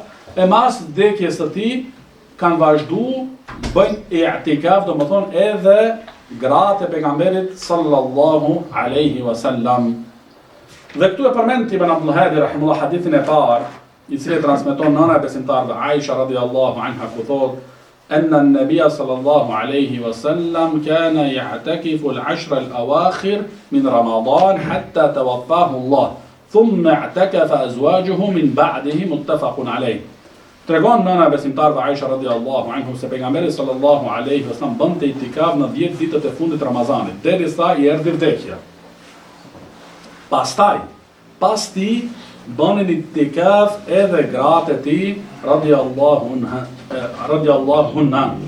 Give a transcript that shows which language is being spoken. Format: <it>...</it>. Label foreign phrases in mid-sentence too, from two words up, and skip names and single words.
<sq>E mas vdekjes së tij kanë vazhdu bëjnë i'tikaf, domethënë edhe gratë e pejgamberit</sq> <ar>صلى الله عليه وسلم.</ar> <sq>Dhe këtu e përmend Ibn Abdul Hadi rahimullah hadithin e parë, i cili transmeton nëna e besimtarëve Aisha</sq> <ar>رضي الله عنها,</ar> <sq>ku thotë</sq> <ar>أن النبي صلى الله عليه وسلم كان يعتكف العشر الأواخر من رمضان حتى توفاه الله ثم اعتكف أزواجه من بعده متفق عليه.</ar> <sq>Tregon nëna e besimtarëve Aisha</sq> <ar>رضي الله عنها</ar> <sq>se pejgamberi</sq> <ar>صلى الله عليه وسلم</ar> <sq>bënte itikaf në 10 ditët e fundit të Ramazanit, derisa i erdhi vdekja. Pastaj, pas ti, bënin itikaf edhe gratë e ti,</sq> <ar>رضي الله عنها.</ar>